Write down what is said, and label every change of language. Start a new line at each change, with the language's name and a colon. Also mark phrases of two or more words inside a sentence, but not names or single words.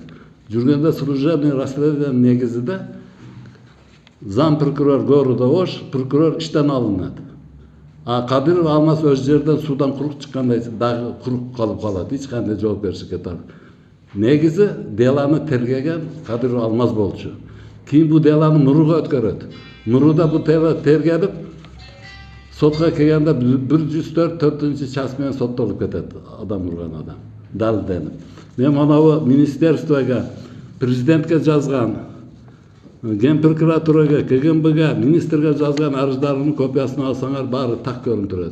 Kyrgyz: Жүргөндө
Russian: служебный расследование
Kyrgyz: негизинде
Russian: зам прокурор города Ош
Kyrgyz: прокурор иштен алынат. А Кадыров Алмаз өз жерден судан курук чыккандай дагы курук калып калат. Эч кандай жоопкерчиликке тартып. Негизи деланы тергеген Кадыров Алмаз болчу. Кийин bu деланы Нуруга өткөрөт. Нуруда bu тергелип, сотко келгенде 104 час менен соттолуп кетет адам урган адам. Далилденип. Мен монабу министерствого, президентке жазган, ген прокуратурага, КГБга, министрге жазган арыздарымдын копиясын алсаңар баары так көрүнүп турат.